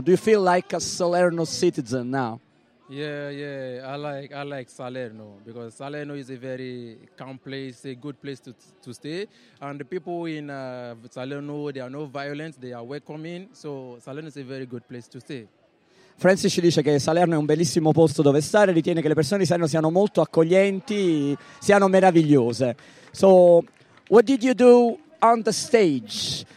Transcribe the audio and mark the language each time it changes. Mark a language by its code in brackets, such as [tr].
[en] Do you feel like a Salerno citizen now? Yeah, I like Salerno because Salerno is a very calm place, a good place to stay. And the people in Salerno, they are no violent, they are welcoming. So Salerno is a very good place to stay. [it] Francis ci dice che Salerno è un bellissimo posto dove stare, ritiene che le persone di Salerno siano molto accoglienti, siano meravigliose. [en] So what did you do on the stage?